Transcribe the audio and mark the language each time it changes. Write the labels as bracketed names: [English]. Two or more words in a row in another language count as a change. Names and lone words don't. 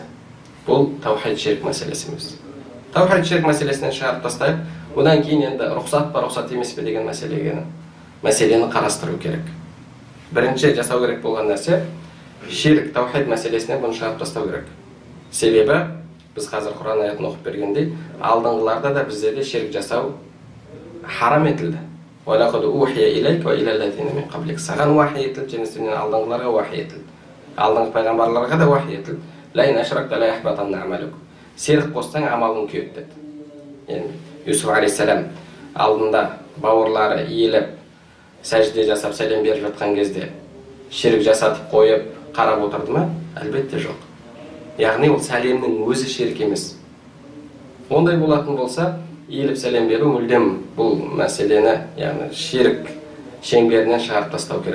[Kazakh] Бұл таухид ширк мәселесі емес. Таухид ширк мәселесінен шығарып тастайық, одан кейін енді рұқсат па, рұқсат емес пе деген мәселені қарастыру керек. Бірінші жасау керек болған нәрсе ширк таухид мәселесінен бұны шығарып тастау керек. Себебі біз қазір Құран аятын оқып бергендей, алдыңғыларда да бізде де ширк жасау харам етілді. [Arabic] وَلَقَدْ أُوحِيَ إِلَيْكَ وَإِلَى الَّذِينَ مِنْ قَبْلِكَ [Kazakh] Саған уахи етілді, және сенен алдыңғыларға уахи етілді. Алдыңғы пайғамбарларға да уахи етілді. [Arabic] لَإِنْ أَشْرَكْتَ لَيَحْبَطَنَّ عَمَلُكَ [Kazakh] Серік қоссаң, амалың күйеді деді. Юсуф алейхиссалам алдында бауырлары иіліп, сәжде жасап сәлем беріп жатқан кезде ширк жасатып қойып, қарап отырды ма? Әлбетте жоқ. Яғни ол сәлемнің өзі ширк емес. Ондай болатын болса, иіліп сәлем беру мүлдем бұл мәселені, яғни ширк шеңберінен шығарып тастау керек.